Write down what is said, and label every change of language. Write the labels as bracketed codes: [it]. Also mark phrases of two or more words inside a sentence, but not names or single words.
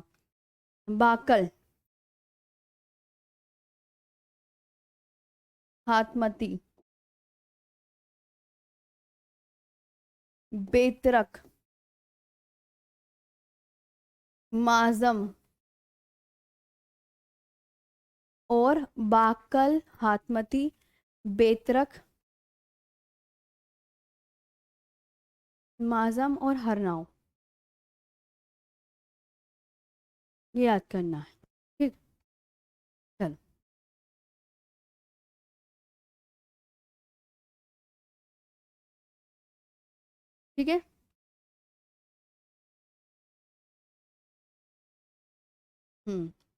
[hi] बाकल, हाथमती, बेतरख, माजम। और बाकल, हाथमती, बेतरख, माजम और हरनाव। ये याद करना है। ठीक। चलो। ठीक है। हम्म।